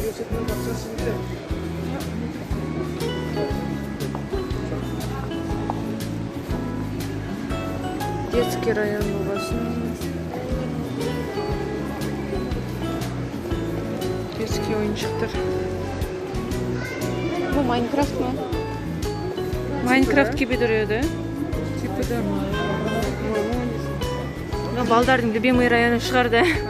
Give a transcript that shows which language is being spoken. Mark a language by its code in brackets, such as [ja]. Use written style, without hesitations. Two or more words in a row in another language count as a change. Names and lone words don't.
[ru] Детский район болғасын. [kk] Детский ойыншықтар. [tr] Bu Minecraft mı? Minecraft gibi duruyor da. Tipi de [kk] Балдардың любимый районы шығар да.